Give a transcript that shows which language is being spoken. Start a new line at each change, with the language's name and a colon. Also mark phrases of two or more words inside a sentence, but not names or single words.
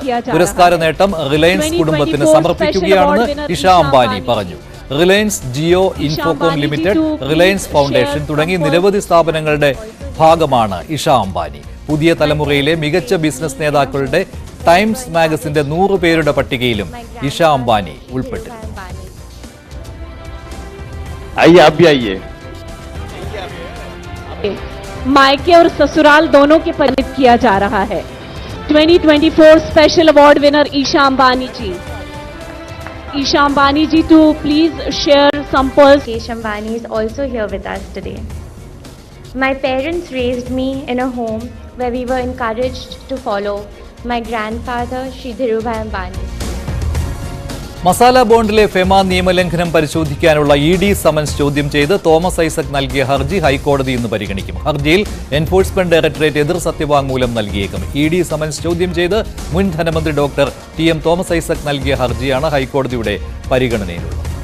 Malayalam: പുരസ്കാര നേട്ടം റിലയൻസ് കുടുംബത്തിന് സമർപ്പിക്കുകയാണെന്ന് ഇഷ അംബാനി പറഞ്ഞു. റിലയൻസ് ജിയോ ഇൻഫോകോം ലിമിറ്റഡ്, റിലയൻസ് ഫൗണ്ടേഷൻ തുടങ്ങി നിരവധി സ്ഥാപനങ്ങളുടെ ഭാഗമാണ് ഇഷ അംബാനി. പുതിയ തലമുറയിലെ മികച്ച ബിസിനസ് നേതാക്കളുടെ ടൈംസ് മാഗസിന്റെ 100 പേരുടെ പട്ടികയിലും ഇഷ അംബാനി ഉൾപ്പെട്ടു.
Hindi: मायके और ससुराल दोनों के परिणित किया जा रहा है. 2024
English: special award winner
Hindi: ईशा अंबानी जी.
English: Isha Ambani ji to please share some pearls. Mukesh Ambani is also here with us today. My parents raised me in a home where we were encouraged to follow my grandfather, Shri Dhirubhai Ambani.
Malayalam: മസാല ബോണ്ടിലെ ഫെമ നിയമലംഘനം പരിശോധിക്കാനുള്ള ED സമൻസ് ചോദ്യം ചെയ്ത് തോമസ് ഐസക് നൽകിയ ഹർജി ഹൈക്കോടതി ഇന്ന് പരിഗണിക്കും. ഹർജിയിൽ എൻഫോഴ്സ്മെന്റ് ഡയറക്ടറേറ്റ് എതിർ സത്യവാങ്മൂലം നൽകിയേക്കും. ED സമൻസ് ചോദ്യം ചെയ്ത് മുൻ ധനമന്ത്രി ഡോക്ടർ TM തോമസ് ഐസക് നൽകിയ ഹർജിയാണ് ഹൈക്കോടതിയുടെ പരിഗണനയിലുള്ളത്.